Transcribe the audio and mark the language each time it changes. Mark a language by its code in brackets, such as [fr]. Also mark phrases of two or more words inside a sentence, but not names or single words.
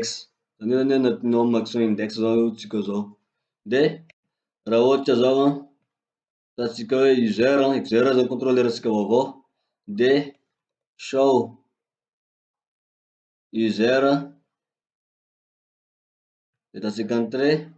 [mg] Zany hoe anatin'ny [en] home action index [mg] zao tsika zao. De raha ohatra zao an, ataotsika hoe user zany contrôleur tsika vaovao. De [en] show user, [mg] de ataotsika entrée.